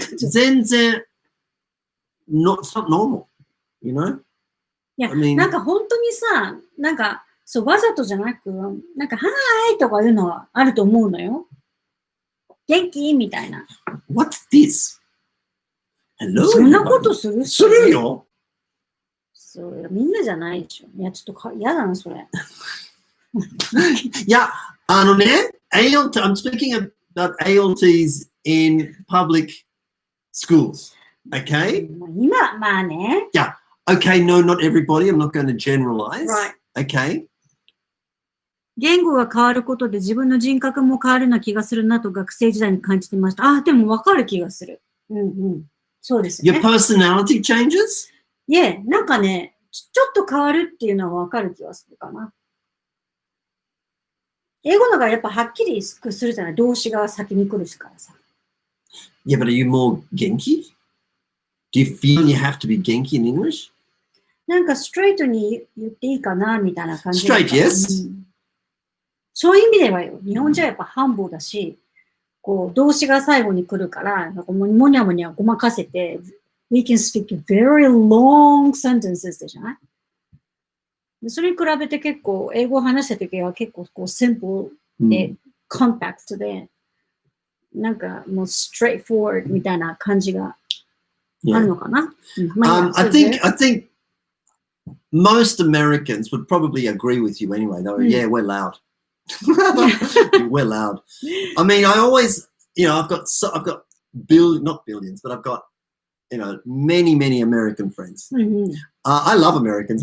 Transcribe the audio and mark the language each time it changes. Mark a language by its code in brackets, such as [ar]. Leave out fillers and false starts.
[en] 全然 it's not normal, [ja] いや、なんか本当にさ、なんか、そう、わざとじゃなく、なんか、はーいとかいうのはあると思うのよ。元気みたいな。 What's this? Hello? そんなことするするよ。そう、みんなじゃないでしょ。いや、ちょっと嫌だな、それ。 [en] いや、ALT, I'm speaking about ALTs in public schools, okay? [ja] 今、まあね。 [en] Yeah, okay, no, not everybody. I'm not going to generalize. Right. Okay. [ja] 言語が変わることで自分の人格も変わるような気がするなと学生時代に感じてました。あ、でも分かる気がする。そうですね。 [en] Your personality changes? [ja] Yeah, なんかね、ちょっと変わるっていうのは分かる気がするかな。英語のがやっぱはっきりするじゃない。動詞が先に来るからさ。 [en] Yeah, but are you more Genki? Do you feel you have to be Genki in English? [ja] なんかストレートに言っていいかなみたいな感じ。 [en] Straight, yes. [ja] そういう意味ではよ。日本人はやっぱハンボだし、こう動詞が最後に来るから、なんかもにゃもにゃごまかせて、 [en] we can speak very long sentences [ja] じゃない？それに比べて結構、英語を話したときは結構こう simple で、compact で、なんかもう straightforward みたいな感じがあるのかな。 [en] I think most Americans would probably agree with you anyway. They were, yeah, we're loud. We're loud. I mean, I always, I've got not billions, but I've got, many American friends. I love Americans.